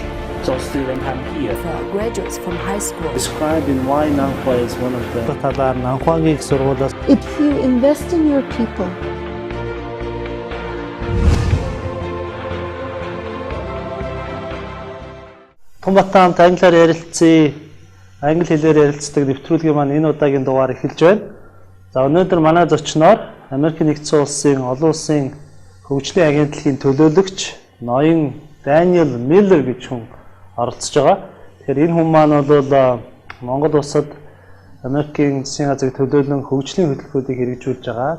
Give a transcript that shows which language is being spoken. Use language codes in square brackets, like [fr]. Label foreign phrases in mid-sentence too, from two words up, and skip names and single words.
[en] So students come here. For graduates from high school. Describing why Nanhua is one of the If you invest in your people, [mn] Otgonbattai хамт англиар ярилцъя, англи хэлээр ярилцдаг нэвтрүүлгийн маань энэ удаагийн дугаар эхэлж байна. За өнөөдөр манай зочноор Америк нэгдсэн улсын олон улсын хөгжлийн агентлагийн төлөөлөгч ноён Daniel Miller гэж хүн оролцож байгаа. Тэгэхээр энэ хүн маань бол Монгол улсад Америкийн засгийн газрыг төлөөлөн хөгжлийн хөтөлбөрүүдийг хэрэгжүүлж байгаа.